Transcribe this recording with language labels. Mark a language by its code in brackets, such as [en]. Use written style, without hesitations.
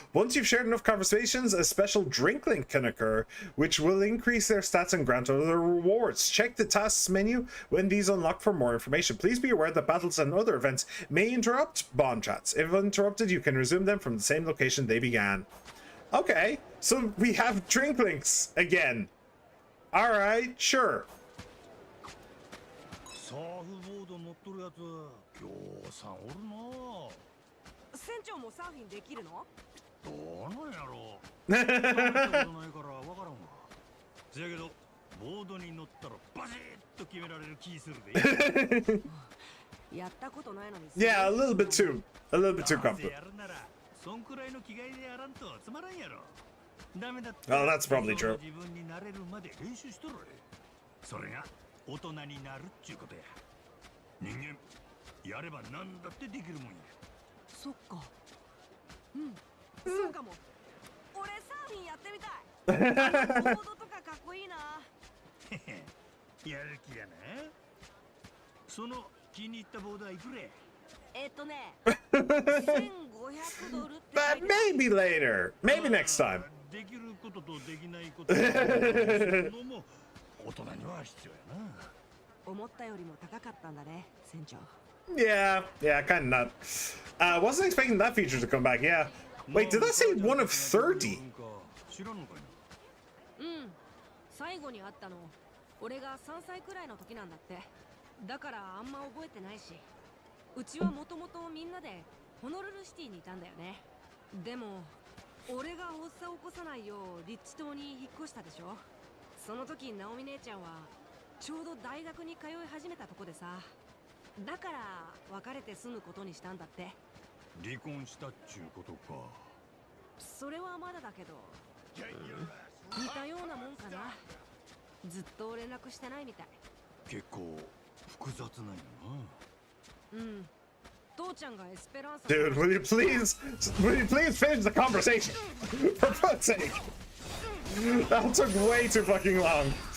[en] Once you've shared enough conversations, a special drink link can occur, which will increase their stats and grant other rewards. Check the tasks menu when these unlock for more information. Please be aware that battles and other events may interrupt bond chats. If interrupted, you can resume them from the same location they began. Okay, so we have drink links again. Alright, sure. [ja] サーフボード乗っとるやつぎょうさんおるな。船長もサーフィンできるの？どうなんやろう。乗ったことないからわからんわ。せやけどボードに乗ったらバシッと決められる気するで。やったことないのに。 [en] Yeah, a little bit too comfortable. [ja] やるならそんくらいの気概でやらんとつまらんやろ。ダメだって。 [en] Oh, that's probably true. [ja] 自分になれるまで練習しとる。それが 大人になるっちゅうことや。人間やれば何だってできるもんや。そっか。うん。そうかも。俺サーフィンやってみたい。ボードとかかっこいいな。やる気やな。その気に入ったボードはいくら？ $1,500 ドルって。 [en] But maybe later. Maybe next time. [ja] できることとできないことのも大人には必要やな。思ったよりも高かったんだね、船長。 [en] Yeah, kind of not. Wasn't expecting that feature to come back, yeah. Wait, did that say one of 30? [ja] 知らんのかいな。うん。最後に会ったの、俺が3歳くらいの時なんだって。だからあんま覚えてないし。うちはもともとみんなでホノルルシティにいたんだよね。でも俺が発作を起こさないようリッチ島に引っ越したでしょ。その時ナオミ姉ちゃんはちょうど大学に通い始めたとこでさ。だから別れて住むことにしたんだって。離婚したっちゅうことか。それはまだだけど、似たようなもんかな。ずっと連絡してないみたい。結構複雑なんやな。うん。父ちゃんがエスペランサ。 [en] Dude, will you please finish the conversation? For fuck's sake. That took way too fucking long.